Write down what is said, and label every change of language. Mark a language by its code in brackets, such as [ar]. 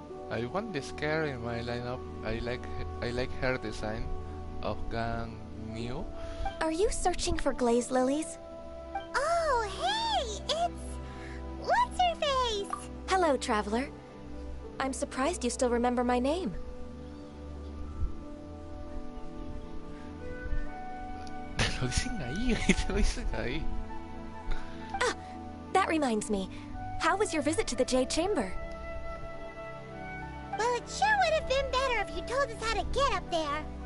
[en] I want this care in my lineup. I like her design of Gang New. Are you searching for glaze lilies? Oh, hey! It's... What's her face? Hello, traveler. I'm surprised you still remember my name. [es] Lo dicen ahí, te lo dicen ahí. [en] Ah, that reminds me. How was your visit to the Jade Chamber? Well, it sure would have been better if you told us how to get up there.